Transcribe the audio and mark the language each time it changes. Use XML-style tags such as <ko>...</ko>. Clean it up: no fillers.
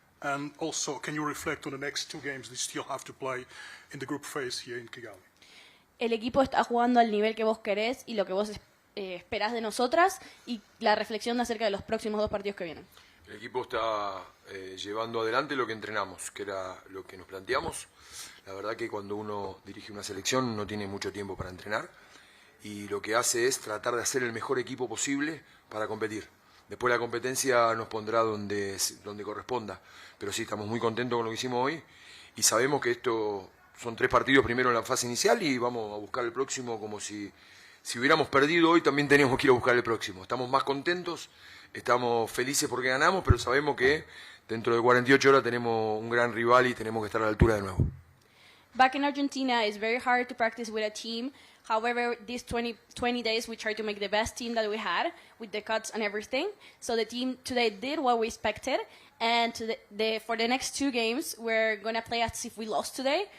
<en>And also, can you reflect on the next 2 games they still have to play in the group phase here in Kigali?</en> <es>El equipo está jugando al nivel que vos querés y lo que vos esperás de nosotras y la reflexión acerca de los próximos 2 partidos que vienen. El equipo está llevando adelante lo que entrenamos, que era lo que nos planteamos. La verdad que cuando uno dirige una selección no tiene mucho tiempo para entrenar y lo que hace es tratar de hacer el mejor equipo posible para competir. Después la competencia nos pondrá donde corresponda, pero sí, estamos muy contentos con lo que hicimos hoy y sabemos que esto son 3 partidos primero en la fase inicial y vamos a buscar el próximo como si hubiéramos perdido hoy también teníamos que ir a buscar el próximo. Estamos más contentos, estamos felices porque ganamos, pero sabemos que dentro de 48 horas tenemos un gran rival y tenemos que estar a la altura de nuevo.</es> <en>Back in Argentina, it's very hard to practice with a team. However, these 20 days, we tried to make the best team that we had with the cuts and everything. So the team today did what we expected. And for the next 2 games, we're going to play as if we lost today.</en>